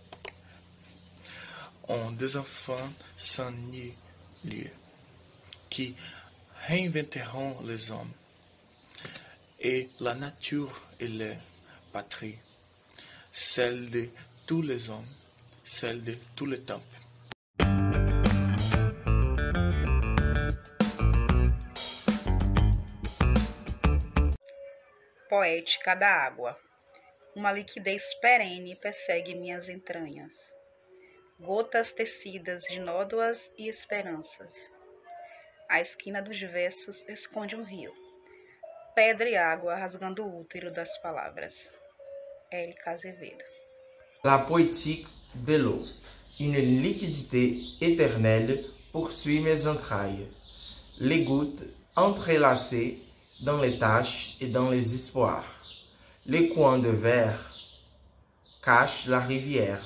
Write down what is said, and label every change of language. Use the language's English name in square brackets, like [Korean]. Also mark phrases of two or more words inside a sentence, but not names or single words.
[French] On des enfants sans ni lieu, qui réinventeront les hommes. Et la nature est leur patrie, celle de tous les hommes, celle de tous les temps. [Portuguese] Poética da água. Uma liquidez perene persegue minhas entranhas. Gotas tecidas de nódoas e esperanças. A esquina dos versos esconde um rio. Pedra e água rasgando o útero das palavras. Érica Azevedo. [French] La poétique de l'eau. Une liquidité éternelle poursuit mes entrailles. Les gouttes entrelacées dans les taches et dans les espoirs. Les coins de verre cachent la rivière.